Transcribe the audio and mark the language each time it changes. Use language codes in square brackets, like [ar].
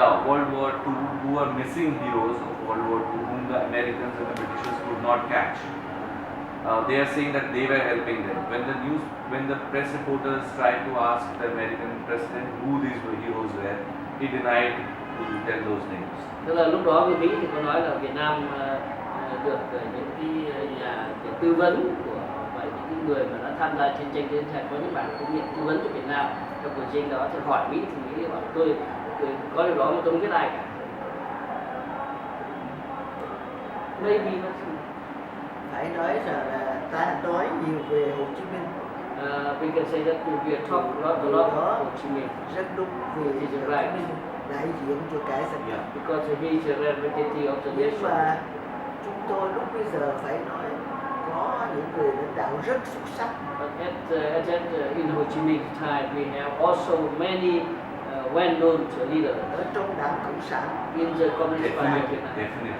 [en] World War II, who are missing heroes of World War II, whom the Americans and the Britishers could not catch. They are saying that they were helping them. When the press reporters tried to ask the American president who these heroes were, he denied to tell those names. [vi] Tức là lúc đó người Mỹ thì có nói là Việt Nam được những cái nhà tư vấn của những người mà đã tham gia chiến tranh chiến tranh có những bản kinh nghiệm tư vấn cho Việt Nam trong cuộc chiến đó, thì hỏi Mỹ thì Mỹ bảo tôi có điều đó mà tôi không biết ai cả. [en] Maybe [vi] phải nói rằng là ta nói nhiều về Hồ Chí Minh. [en] We can say that we are talk a lot about Ho Chi Minh [vi] Rất đúng vì Hồ Chí Minh đại diện cho cả dân tộc. [en] because he is a representative of the [vi] Nhưng [en] nation. [vi] mà chúng tôi lúc bây giờ phải nói có những người lãnh đạo rất xuất sắc. [en] But in Ho Chi Minh time we have also many well-known leaders [vi] Ở trong Đảng Cộng sản [en] in the Communist Party of Việt Nam.